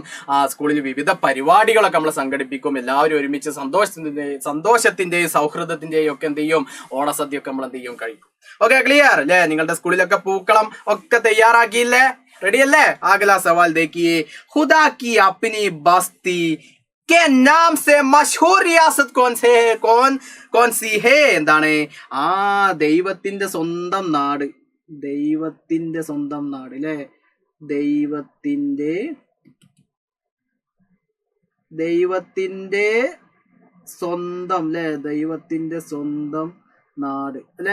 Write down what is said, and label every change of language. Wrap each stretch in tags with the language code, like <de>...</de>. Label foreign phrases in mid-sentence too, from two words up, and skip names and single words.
<ml>സ്കൂളിൽ വിവിധ പരിപാടികളൊക്കെ നമ്മൾ സംഘടിപ്പിക്കും. എല്ലാവരും ഒരുമിച്ച് സന്തോഷത്തിന്റെയും സൗഹൃദത്തിന്റെയും ഒക്കെ എന്ത് ചെയ്യും? ഓണസദ്യ ഒക്കെ നമ്മൾ എന്ത് ചെയ്യും? കഴിക്കും. ഓക്കെ, ക്ലിയർ അല്ലെ? നിങ്ങളുടെ സ്കൂളിലൊക്കെ പൂക്കളം ഒക്കെ തയ്യാറാക്കിയില്ലേ? റെഡി അല്ലേ?</ml> <hi>अगला सवाल देखिए. ख़ुदा की अपनी बस्ती के नाम से मशहूर रियासत कौन सी है?</hi> <ml>എന്താണ്? ദൈവത്തിന്റെ സ്വന്തം നാട്. ദൈവത്തിന്റെ സ്വന്തം നാട് അല്ലെ. ദൈവത്തിന്റെ സ്വന്തം അല്ലെ. ദൈവത്തിന്റെ സ്വന്തം നാട് അല്ലെ.</ml>